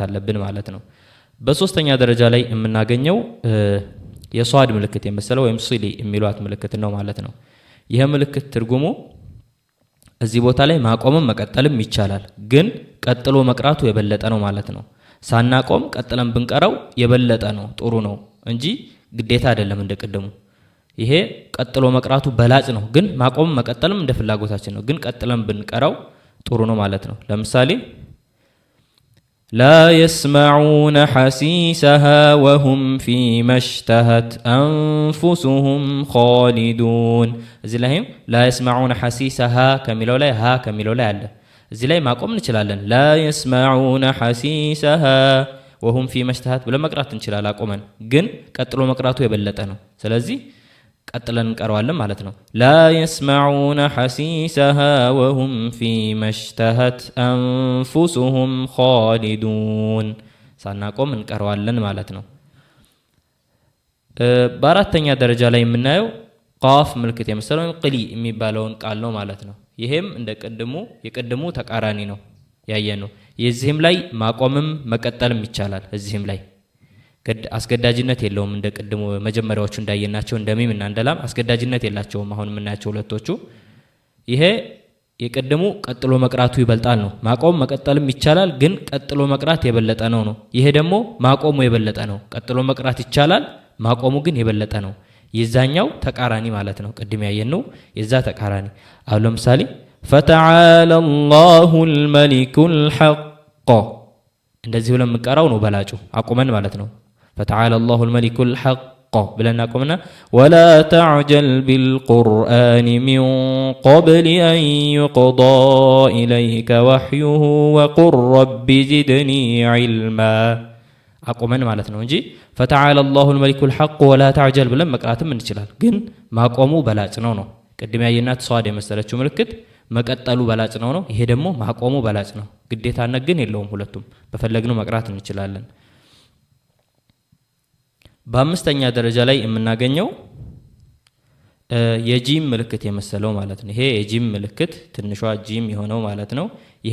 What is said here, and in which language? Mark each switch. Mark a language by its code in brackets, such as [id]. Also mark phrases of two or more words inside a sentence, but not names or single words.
[am] አለብን ማለት ነው በሶስተኛ ደረጃ ላይ የምናገኘው የሷድ ምልክት የመሰለው ወይም ሲሊ የሚሏት ምልክት ነው ማለት ነው ይሄ ምልክት ትርጉሙ እዚህ ቦታ ላይ ማቆምም መቀጠልም ይቻላል ግን ቀጥሎ መቅራቱ የበለጠ ነው ማለት ነው ሳናቆም ቀጥለን ብንቀራው የበለጠ ነው ጥሩ ነው እንጂ ግዴታ አይደለም እንደቀደሙ ይሄ ቀጥሎ መቅራቱ በላጭ ነው ግን ማቆም መቀጠልም እንደ ፍላጎታችን ነው ግን ቀጥለን ብንቀራው ጥሩ ነው ማለት ነው ለምሳሌ [ar] لا يسمعون حسيسها وهم فيما اشتهت أنفسهم خالدون [am] እዚህ ላይም [ar] لا يسمعون حسيسها [am] ከሚለው ላይ ها ከሚለው ላይ አለ እዚህ ላይ ማቆም እንችላለን [ar] لا يسمعون حسيسها وهم فيما اشتهت [am] ብለን መቅራት እንችላለን አቆመን ግን ቀጥሎ መቅራቱ የበለጠ ነው ስለዚህ ቀጥለን እንቀራዋለን ማለት ነው [ar] لا يسمعون حسيسها وهم فيما اشتهت أنفسهم خالدون [am] ሳናቆም እንቀራዋለን ማለት ነው በአራተኛ ደረጃ ላይ የምናየው ቃፍ ምልክት የመሰለው ቅሊ የሚባለውን ቃል ነው ማለት ነው ይሄም የቀደሙ ተቃራኒ ነው ያየነው የዚህም ላይ ማቆምም መቀጠልም ይቻላል እዚህም ላይ አስገዳጅነት የለውም እንደቀደሙ መጀመሪያዎቹ እንዳየናቸው እንደሚም እና እንደላም አስገዳጅነት የላቸውም አሁን የምናያቸው ሁለቶቹ ይሄ የቀደሙ ቀጥሎ መቅራቱ ይበልጣል ነው ማቆም መቀጠልም ይቻላል ግን ቀጥሎ መቅራት የበለጠ ነው ይሄ ደግሞ ማቆሙ የበለጠ ነው ቀጥሎ መቅራት ይቻላል ማቆሙ ግን የበለጠ ነው የዛኛው ተቃራኒ ማለት ነው ቀድም ያየነው የዛ ተቃራኒ አሁን ለምሳሌ [ar] فتعالى الله الملك الحق [am] እንደዚህ ብለን መቀራው ነው በላጩ አቆመን ማለት ነው [ar] فتعالى الله الملك الحق بلنا قمنا ولا تعجل بالقرآن من [am] قبل أن يقضى إليك وحيه وقل رب زدني علما አቆመን ማለት ነው እንጂ [ar] فتعالى الله الملك الحق ولا تعجل [am] ብለን መቅራትም እንችላለን ግን ማቆሙ በላጭ ነው ቅድም ያየናት ሷድ የመሰለችው ምልክት መቀጠሉ በላጭ ነው ይሄ ደግሞ ማቆሙ በላጭ ነው ግዴታነት ግን የለውም ሁለቱም በፈለግነው መቅራት እንችላለን በአምስተኛ ደረጃ ላይ የምናገኘው የጂም ምልክት የመሰለው ማለት ነው ይሄ የጂም ምልክት ትንሿ ጂም የሆነው ማለት ነው ይሄ